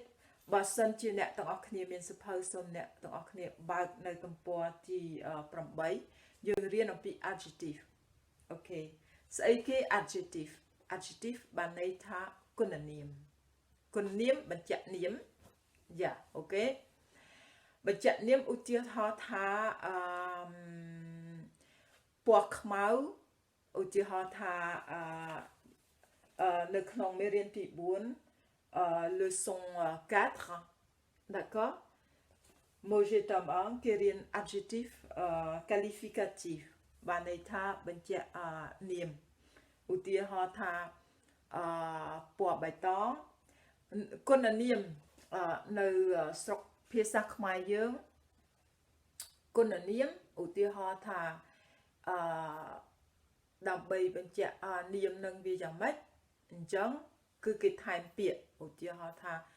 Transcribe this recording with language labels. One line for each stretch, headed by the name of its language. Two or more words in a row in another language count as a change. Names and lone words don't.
Khmer: បើសិនជាអ្នកទាំងអស់គ្នាមានសិភើសូមអ្នកទាំងអស់គ្នាបើកនៅទំព័រទី8យើងរៀនអំពី adjective អូខេស្អីគេ adjective បានន័យថាគុណនាមបញ្ជាក់នាមយ៉ាអូខេបញ្ជាក់នាមឧទាហរណ៍ថាពណ៌ខ្មៅឧទាហរណ៍ថា នៅក្នុងមេរៀនទី4
French: leçon 4 d'accord Moje tam ang
Khmer: គេរៀន
French: adjectif qualificatif
Khmer: បានន័យថាបញ្ជាក់នាមឧទាហរណ៍ថាពណ៌បៃតងគុណនាមនៅស្រុកភាសាខ្មែរយើងគុណនាមឧទាហរណ៍ថា ដើម្បីបញ្ជាក់នាមនឹងវាយ៉ាងម៉េចអញ្ចឹងគឺគេថែមពាក្យឧទាហរណ៍ថា